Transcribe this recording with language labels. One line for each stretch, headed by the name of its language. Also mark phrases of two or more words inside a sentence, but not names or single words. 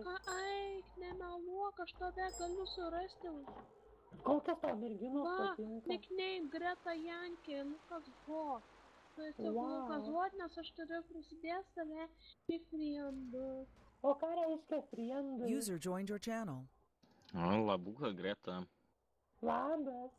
Lithuanian: Eik, nemeluok, aš tave galiu surasti. Kokios tau merginos Va, patinka? nickname Greta Jankė, Lukas Hot. Tu esi Lukas Hot, nes aš turiu prisidės tave į friendų. O ką reiškia friendai?
English: User joined your channel.
Lithuanian: Labuka Greta. Labas.